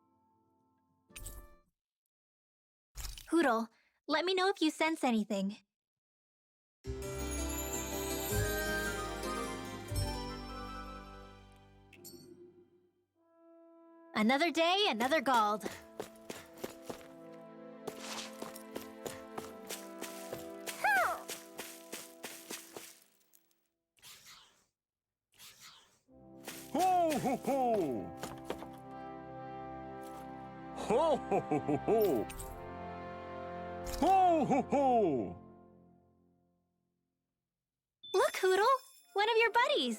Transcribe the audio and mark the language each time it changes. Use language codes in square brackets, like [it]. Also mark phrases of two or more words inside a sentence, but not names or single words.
[en] Hoodle, let me know if you sense anything. Another day, another Gald. Ho ho ho! Ho ho ho ho ho! Ho ho ho! Look, Hoodle! One of your buddies!